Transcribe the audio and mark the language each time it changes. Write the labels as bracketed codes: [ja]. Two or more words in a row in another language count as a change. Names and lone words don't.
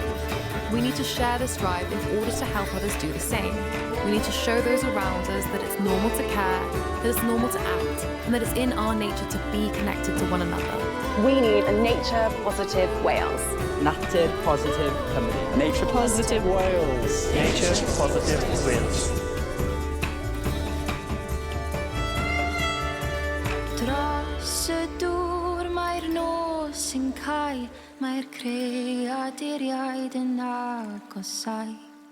[en] We need to share this drive in order to help others do the same. We need to show those around us that it's normal to care, that it's normal to act, and that it's in our nature to be connected to one another. We need a nature-positive Wales. [cy] Natur positif Cymru. [en] Nature-positive Wales. Nature-positive Wales. [cy] Dros y dŵr mae'r nos yn cael, mae'r creaduriaid yn agosau.